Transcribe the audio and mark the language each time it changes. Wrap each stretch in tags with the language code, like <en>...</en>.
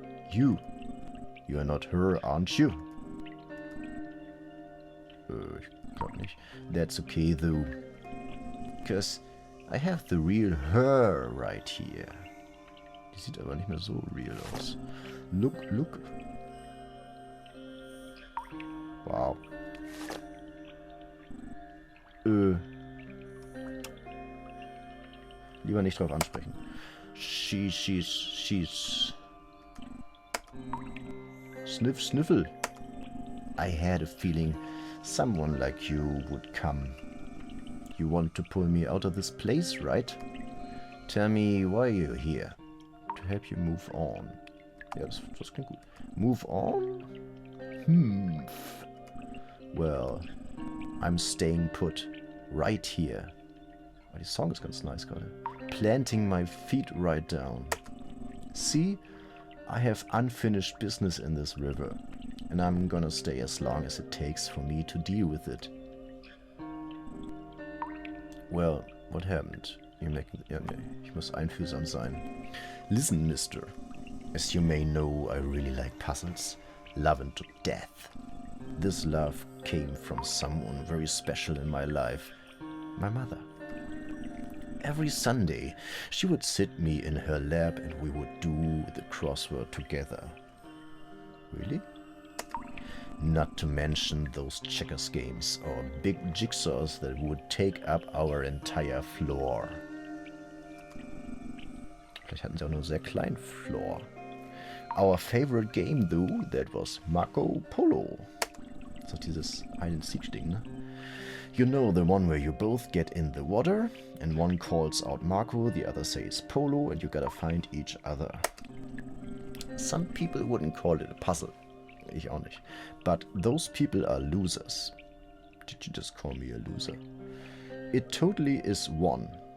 <en>You are not her, aren't you?</en> <de>Ich glaub nicht.</de> <en>That's okay though. 'Cause I have the real her right here.</en> <de>Die sieht aber nicht mehr so real aus.</de> <en>Look. Wow.</en> <de>Lieber nicht drauf ansprechen.</de> <en>She's. Sniffle. I had a feeling someone like you would come. You want to pull me out of this place, right? Tell me why you're here. To help you move on.</en> <de>Ja, das klingt gut.</de> <en>Move on? Well, I'm staying put. Right here.</en> <de>Oh, die Song ist ganz nice gerade.</de> <en>Planting my feet right down. See? I have unfinished business in this river. and I'm gonna stay as long as it takes for me to deal with it. Well, what happened? You're making...</en> <de>Ja, nee, ich muss einfühlsam sein.</de> <en>Listen, mister. As you may know, I really like puzzles. Love them to death. This love came from someone very special in my life. My mother. Every Sunday, she would sit me in her lap and we would do the crossword together. Really? Not to mention those checkers games or big jigsaws that would take up our entire floor.</en> <de>Vielleicht hatten sie auch nur einen sehr kleinen Floor.</de> <en>Our favorite game, though, that was Marco Polo.</en> <de>Das ist doch dieses Hide-and-Seek-Ding, ne?</de> <en>You know, the one where you both get in the water, and one calls out Marco, the other says Polo, and you gotta find each other. Some people wouldn't call it a puzzle.</en> <de>Ich auch nicht.</de> <en>But those people are losers. Did you just call me a loser? It totally is one.</en>